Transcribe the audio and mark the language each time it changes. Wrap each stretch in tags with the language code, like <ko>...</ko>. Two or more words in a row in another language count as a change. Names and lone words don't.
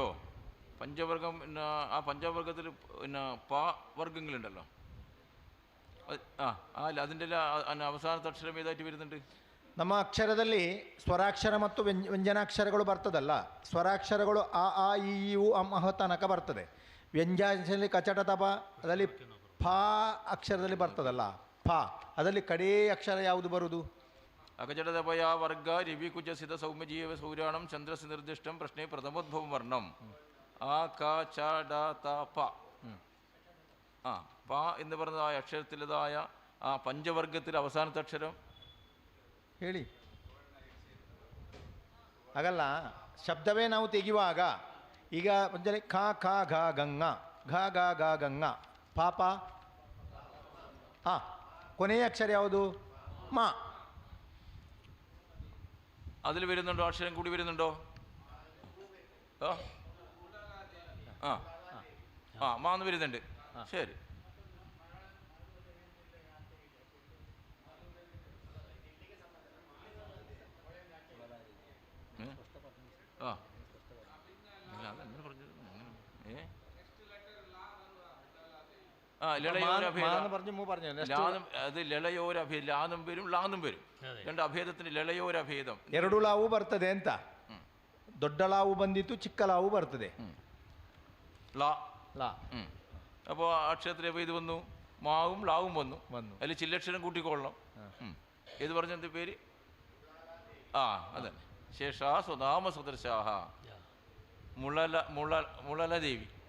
<ml>പഞ്ചവർഗം പിന്നെ ആ പഞ്ചവർഗത്തിൽ പിന്നെ വർഗങ്ങളുണ്ടല്ലോ. അല്ല അതിൻ്റെ അവസാനത്തെ അക്ഷരം ഏതായിട്ട് വരുന്നുണ്ട്?</ml> <kn>ನಮ್ಮ ಅಕ್ಷರದಲ್ಲಿ ಸ್ವರಾಕ್ಷರ ಮತ್ತು ವ್ಯಂಜನಾಕ್ಷರಗಳು ಬರ್ತದಲ್ಲ. ಸ್ವರಾಕ್ಷರಗಳು ಆ ಆ ಇ ಉ ಅಂ ಅಹ ತನಕ ಬರ್ತದೆ. ವ್ಯಂಜನದಲ್ಲಿ ಕಚಟ ತಪ ಅದರಲ್ಲಿ ಫ ಅಕ್ಷರದಲ್ಲಿ ಬರ್ತದಲ್ಲ, ಫ ಅದರಲ್ಲಿ ಕಡೇ ಅಕ್ಷರ ಯಾವುದು ಬರುವುದು?</kn> <sa>അകജടതപയ വർഗ രവി കുജസിത സൗമ്യജീവ സൗരാണം ചന്ദ്രസ് നിർദ്ദിഷ്ടം പ്രശ്നേ പ്രഥമോദ്ഭവം വർണ്ണം ആ ക ച ഡ ത പ.</sa> <ml>പ എന്ന് പറഞ്ഞതായ അക്ഷരത്തിലതായ ആ പഞ്ചവർഗത്തിൽ അവസാനത്തെ അക്ഷരം</ml> <kn>ಹೇಳಿ. ಹಾಗಲ್ಲ, ಶಬ್ದವೇ ನಾವು ತೆಗೆಯುವಾಗ ಈಗ ಮುಂಜಾನೆ ಖ ಖ ಘ ಗಂಗ ಘ ಗ ಗ ಗಂಗ ಪಾಪ ಕೊನೆಯ ಅಕ್ಷರ ಯಾವುದು? ಮಾ.</kn> <ml>അതിൽ വരുന്നുണ്ടോ? അക്ഷരം കൂടി വരുന്നുണ്ടോ? മാന്ന് വരുന്നുണ്ട്. ശരി. അതെങ്ങനെ പറഞ്ഞത്? അത് ലളയോരഭേദം. ലാന്നും വരും ലാന്നും വരും. രണ്ട് അഭേദത്തിന് ലളയോരഭേദം.</ml> <kn>ಎರಡು ಲಾವು ಬರ್ತದೆ ಅಂತ. ದೊಡ್ಡ ಲಾವು ಬಂದಿತ್ತು, ಚಿಕ್ಕ ಲಾವು ಬರ್ತದೆ.</kn> <ml>ലാ. അപ്പോൾ അക്ഷരത്തിൽ ഇത് വന്നു, മാവും ലാവും വന്നു. അതിൽ ചില്ലക്ഷരം കൂട്ടിക്കൊള്ളണം. ഏത് പറഞ്ഞ പേര്?</ml> <sa>അതെ. ശേഷാ സ്വനാമ സദൃശാഹ മുളലദേവി.</sa>